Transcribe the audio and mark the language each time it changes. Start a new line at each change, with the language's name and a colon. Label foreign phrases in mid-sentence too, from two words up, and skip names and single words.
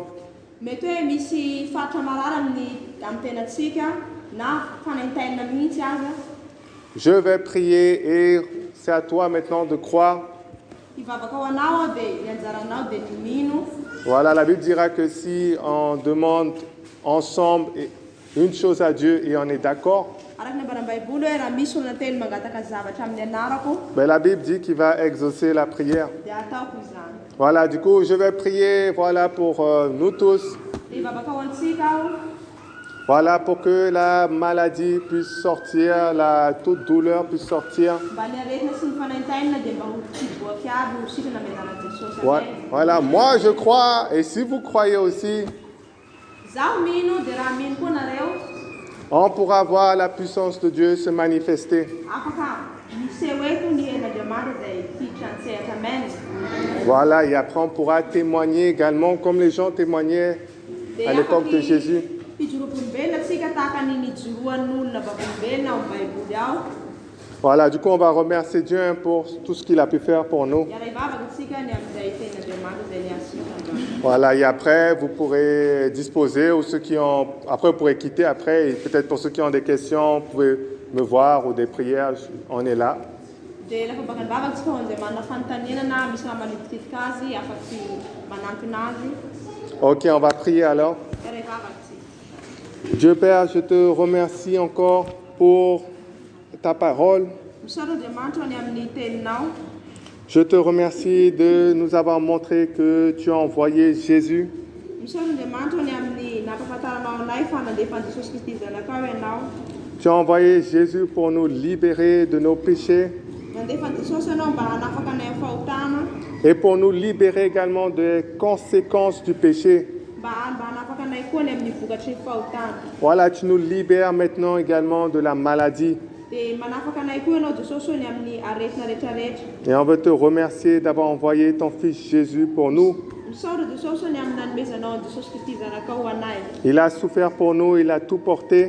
Malagasy: Mety hoe misy faritra marary amin'ny tenantsika na fanaintainina mihitsy aza.
French: je vais prier et c'est à toi maintenant de croire.
Malagasy: Hivavaka ho anao dia ny anjaranao dia ny mino.
French: Voilà, la Bible dira que si on demande ensemble une chose à Dieu et on est d'accord,
Malagasy: Araka ny ambaram-baiboly hoe raha misy olona telo mangataka zavatra amin'ny anarako
French: ben la Bible dit qu'il va exaucer la prière.
Malagasy: dia ataoko izany.
French: Voilà, du coup, je vais prier voilà, pour nous tous.
Malagasy: Dia hivavaka ho antsika aho.
French: Voilà, pour que la maladie puisse sortir, toute douleur puisse sortir.
Malagasy: Mba ny aretina sy ny fanaintainina dia mba ho tsiboaka aby ho sikana amin'ny anaran'i Jesosy. Amen.
French: Voilà, moi je crois, et si vous croyez aussi,
Malagasy: Zaho mino dia raha mino koa nareo,
French: on pourra voir la puissance de Dieu se manifester.
Malagasy: afaka miseho eto ny helin'Andriamanitra izay hiditra ny sehatra. Amen.
French: Voilà, et après on pourra témoigner également, comme les gens témoignaient à l'époque de Jésus.
Malagasy: Hijoroam-polombelona atsika tahaka ny nijoroan'olona vavolombelona ao amin'ny Baiboly ao.
French: Voilà, du coup, on va remercier Dieu hein, pour tout ce qu'il a pu faire pour nous.
Malagasy: Iara hivavaka atsika ny amin'izay tenin'Andriamanitra izay niasika.
French: Voilà, et après, vous pourrez disposer, ou ceux qui ont... Après, vous pourrez quitter après, et peut-être pour ceux qui ont des questions, vous pouvez me voir, ou des prières, on est là.
Malagasy: Dia lafa baka ny vavatsika ho izay manana fanontaniana na misy raha manitikitika azy afaky manantona azy.
French: Ok, on va prier alors.
Malagasy: Ery vavatsika.
French: Dieu Père, je te remercie encore pour ta parole.
Malagasy: Misaotra Andriamanitra ny amin'ny teninao.
French: Je te remercie de nous avoir montré que tu as envoyé Jésus
Malagasy: Misaotra Andriamanitra ny amin'ny nampafantaranao anay fa nandefa Jesosy Kristy zanakao ianao.
French: Tu as envoyé Jésus pour nous libérer de nos péchés
Malagasy: Nandefa Jesosy ianao mba hanafaka anay amin'ny fahotana.
French: et pour nous libérer également des conséquences du péché.
Malagasy: Mba hanafaka anay koa ny amin'ny vokatry ny fahotana.
French: Voilà, tu nous libères maintenant également de la maladie.
Malagasy: Dia manafaka anay koa ianao Jesosy ny amin'ny aretina rehetrarehetra.
French: Et on veut te remercier d'avoir envoyé ton Fils Jésus pour nous.
Malagasy: Misaotra Jesosy ny amin'ny nanomezanao Jesosy Kristy zanakao ho anay.
French: Il a souffert pour nous, il a tout porté.